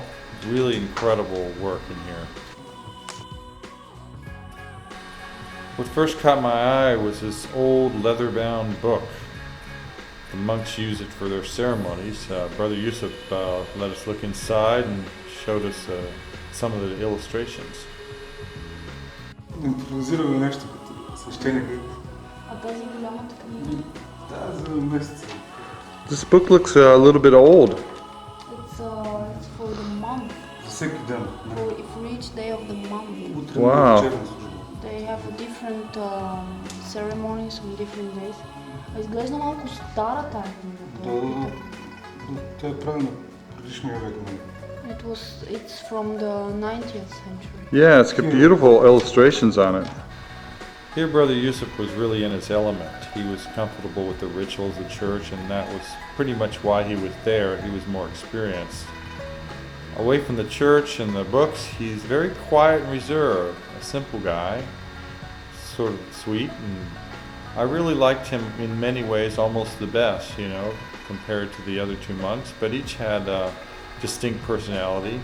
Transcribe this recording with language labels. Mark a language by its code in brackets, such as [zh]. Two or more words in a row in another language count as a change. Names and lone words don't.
[en] Really incredible work in here. What first caught my eye was this old leather-bound book. The monks use it for their ceremonies. Brother Yusuf let us look inside and showed us some of the illustrations. [bg] Импровизираме нещо като свещеника. А тази голямата книга? Тази месец. [en] This book looks a little bit old. It's for the month. [bg] За всеки ден. [en] For each day of the month. [bg] Утре [en] Wow. [bg] вечерна служба. [en] They have different ceremonies on different days. [bg] А изглежда малко стара тази книга. Тя е правена предишния век. [en] It's from the 19th century. Yeah, it's got beautiful illustrations on it. Here Brother Yusuf was really in his element. He was comfortable with the rituals of the church, and that was pretty much why he was there. He was more experienced. Away from the church and the books, he's very quiet and reserved, a simple guy, sort of sweet, and I really liked him in many ways, almost the best, you know, compared to the other two monks, but each had a distinct personality.